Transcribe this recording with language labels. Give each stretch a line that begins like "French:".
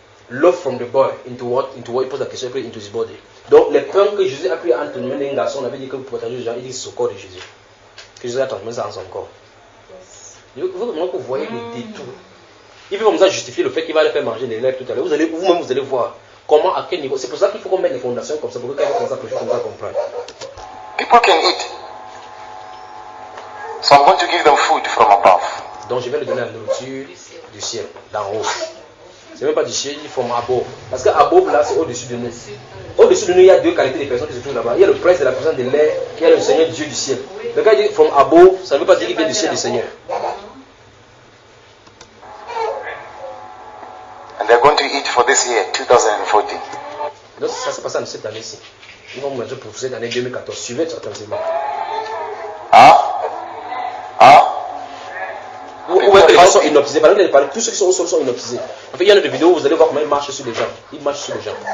English: Love from the boy into what?
French: Il pose la question après
English: into his body.
French: Donc les pains que Jésus a pris entre les mains d'un garçon, on avait dit que pour protéger les gens, il dit que c'est le corps de Jésus. Que Jésus a transmis ça en son corps. Il faut vraiment que vous voyez le détour. Il veut comme ça justifier le fait qu'il va aller faire manger les lèvres tout à l'heure. Vous-même, vous allez voir comment, à quel niveau. C'est pour ça qu'il faut qu'on mette les fondations comme ça, pour que quelqu'un commence à prêcher comme ça, comprendre.
English: People can eat. So I'm going to give them food from above.
French: Donc je vais lui donner la nourriture du ciel, d'en haut. C'est même pas du ciel, il faut above. Parce qu'above là, c'est au-dessus de nous. Au-dessus de nous, il y a deux qualités de personnes qui se trouvent là-bas. Il y a le prince de la puissance de l'air, il y a le Seigneur Dieu du ciel. Le gars dit from above, ça ne veut pas dire qu'il vient du ciel du Seigneur.
English: And they're going to eat for this year, 2014.
French: Donc ça s'est passé en cette année-ci. Ils vont manger pour cette année 2014. Suivez attentivement. Où est-ce que les gens sont inoptisés? Par exemple, tous ceux qui sont au sol sont inoptisés. En fait, il y a une vidéo où vous allez voir comment ils marchent sur les gens. Ils marchent sur les gens.